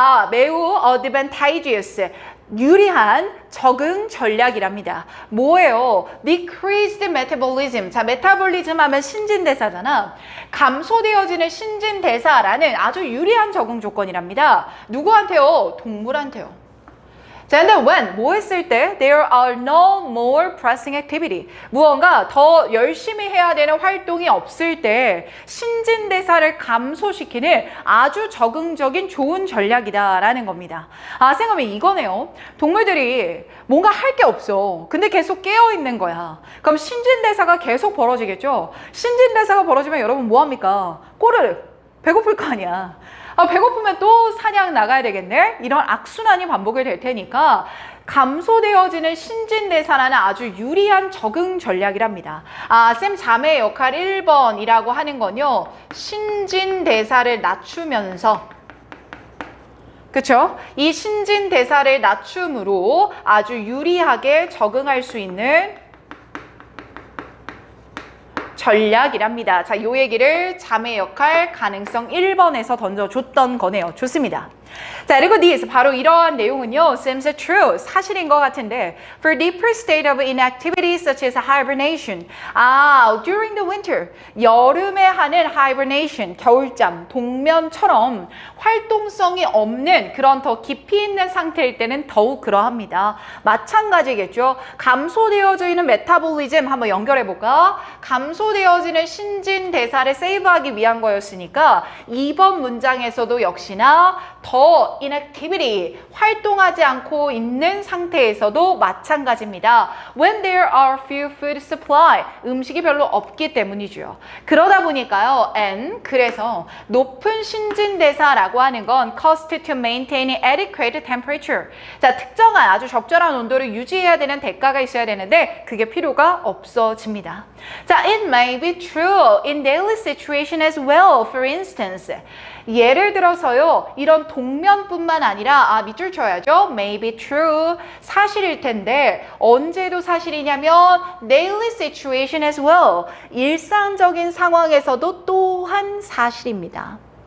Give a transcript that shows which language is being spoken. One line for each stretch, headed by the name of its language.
Korean: 매우 advantageous, 유리한 적응 전략이랍니다. 뭐예요?
English: decreased metabolism.
Korean: 자, 메타볼리즘 하면 신진대사잖아. 감소되어지는 신진대사라는 아주 유리한 적응 조건이랍니다. 누구한테요? 동물한테요.
English: 자, 근데 when,
Korean: 뭐 했을 때
English: there are no more pressing activity.
Korean: 무언가 더 열심히 해야 되는 활동이 없을 때 신진대사를 감소시키는 아주 적응적인 좋은 전략이다라는 겁니다. 생각하면 이거네요. 동물들이 뭔가 할 게 없어. 근데 계속 깨어 있는 거야. 그럼 신진대사가 계속 벌어지겠죠? 신진대사가 벌어지면 여러분 뭐 합니까? 꼬르륵 배고플 거 아니야. 배고프면 또 사냥 나가야 되겠네? 이런 악순환이 반복이 될 테니까 감소되어지는 신진대사라는 아주 유리한 적응 전략이랍니다. 쌤 잠의 역할 1번이라고 하는 건요, 신진대사를 낮추면서, 그쵸? 이 신진대사를 낮춤으로 아주 유리하게 적응할 수 있는 전략이랍니다. 자, 요 얘기를 잠의 역할 가능성 1번에서 던져줬던 거네요. 좋습니다.
English: 자, 그리고 this,
Korean: 바로 이러한 내용은요,
English: seems true,
Korean: 사실인 것 같은데,
English: for deeper state of inactivity such as hibernation. During the winter,
Korean: 여름에 하는 hibernation, 겨울잠, 동면처럼 활동성이 없는 그런 더 깊이 있는 상태일 때는 더욱 그러합니다. 마찬가지겠죠. 감소되어져 있는 메타볼리즘 한번 연결해볼까? 감소되어지는 신진대사를 세이브하기 위한 거였으니까 2번 문장에서도 역시나 더 inactivity, 활동하지 않고 있는 상태에서도 마찬가지입니다.
English: When there are few food supply,
Korean: 음식이 별로 없기 때문이죠. 그러다 보니까요, and, 그래서 높은 신진대사라고 하는 건
English: cost to maintain adequate temperature.
Korean: 자, 특정한 아주 적절한 온도를 유지해야 되는 대가가 있어야 되는데 그게 필요가 없어집니다.
English: 자, it may be true in daily situation as well. For instance,
Korean: 예를 들어서요, 이런 동면뿐만 아니라 밑줄 쳐야죠.
English: may be true,
Korean: 사실일 텐데 언제도 사실이냐면
English: daily situation as well,
Korean: 일상적인 상황에서도 또한 사실입니다.